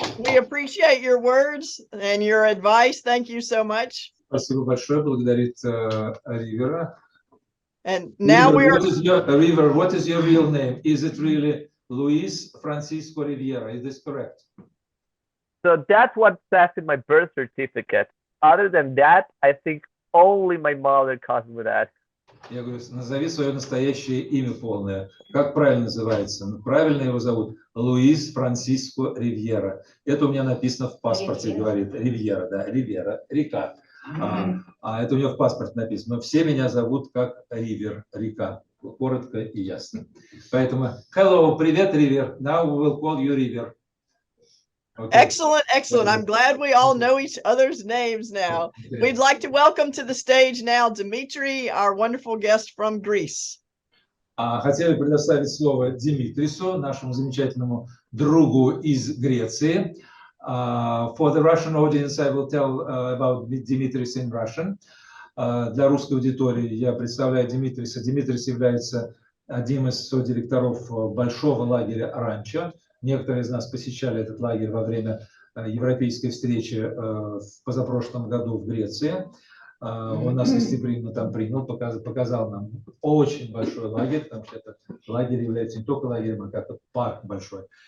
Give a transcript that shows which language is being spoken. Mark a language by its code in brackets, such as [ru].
[en] We appreciate your words and your advice. Thank you so much. [ru] Спасибо большое, благодарит Ривера. [en] And now River, what is your real name? Is it really Luis Francisco Riviera. Is this correct? So that's what says in my birth certificate. Other than that, I think only my mother calls me that. [ru] Я говорю, назови свое настоящее имя полное. Как правильно называется? Правильно его зовут Луис Франсиско Ривьера. Это у меня написано в паспорте, говорит Ривьера, да, Ривьера, река. Это у меня в паспорте написано. Но все меня зовут как Ривер, река. Коротко и ясно. Поэтому, hello, привет, Ривер. [en] Now we will call you River. Okay. Excellent, excellent. I'm glad we all know each other's names now. We'd like to welcome to the stage now Dimitri, our wonderful guest from Greece. [ru] Хотели предоставить слово Димитрису, нашему замечательному другу из Греции. [en] For the Russian audience, I will tell about Dimitris in Russian. [ru] Для русской аудитории я представляю Димитриса. Димитрис является одним из содиректоров большого лагеря «Ранчо». Некоторые из нас посещали этот лагерь во время европейской встречи в позапрошлом году в Греции. Он нас гостеприимно там принял, показал нам очень большой лагерь, потому что этот лагерь является не только лагерем, а как парк большой.